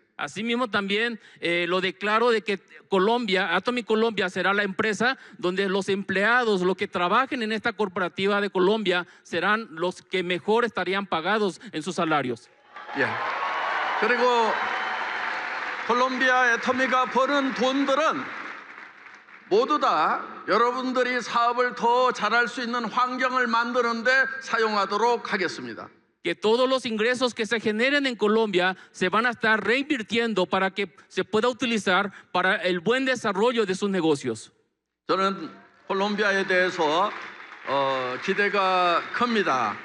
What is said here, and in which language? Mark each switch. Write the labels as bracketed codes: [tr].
[es] Asimismo también lo declaro de que Atomy Colombia será la empresa donde los empleados, los que trabajen en esta corporativa de Colombia, serán los que mejor estarían pagados en sus salarios. [ko] 예. 그리고 콜롬비아 애터미가 버는 돈들은 모두 다 여러분들이 사업을 더 잘할 수 있는 환경을 만드는 데 사용하도록 하겠습니다. [es] Que todos los ingresos que se generen en Colombia se van a estar reinvirtiendo para que se pueda utilizar para el buen desarrollo de sus negocios. [ko] 저는 콜롬비아에 대해서 기대가 큽니다.